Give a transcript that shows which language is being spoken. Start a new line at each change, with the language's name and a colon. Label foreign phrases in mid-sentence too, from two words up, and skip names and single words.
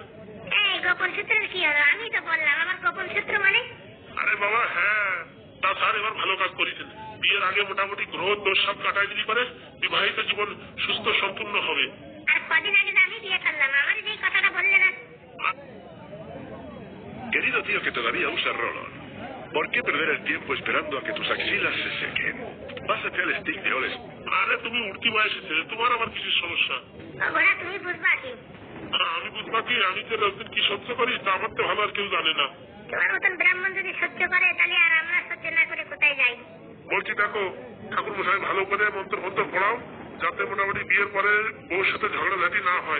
Bangla: এই গোপন সূত্রের কি হলো? আমি তো বললাম আমার গোপন সূত্র মানে। আরে বাবা হ্যাঁ, তা স্যার এবার ভালো কাজ করেছেন। বিয়ের আগে মোটামুটি গ্রহ দোষ সব কাটাই দিলি করে বিবাহিত জীবন সুস্থ সম্পূর্ণ হবে। আর কদিন আগে তো আমি বিয়ে করলাম, আমার যেই কথাটা বললে না।
Spanish: Querido tío que todavía usa Roll-On, ¿por qué perder el tiempo esperando a que tus axilas se sequen? Pásate al stick de Oles.
Bangla: আরে তুমি উঠতি বয়সে ছেলে, তোমার আবার কিছু সমস্যা? ওরা তুমি বুঝবা কি? আমি বুঝবা কি? আমি যে রাজদিন কি সহ্য করি তা আমার তো ভালো আর কেউ জানে না। তোমার মতন ব্রাহ্মণ যদি সহ্য করে তাহলে আর আমরা সহ্য না করে কোথায় যাই? বলছি দেখো, ঠাকুর মশাই ভালো করে মন্ত্র মন্ত্র পড়াও, যাতে মোটামুটি বিয়ের পরে বউর সাথে ঝগড়াঝাটি না হয়।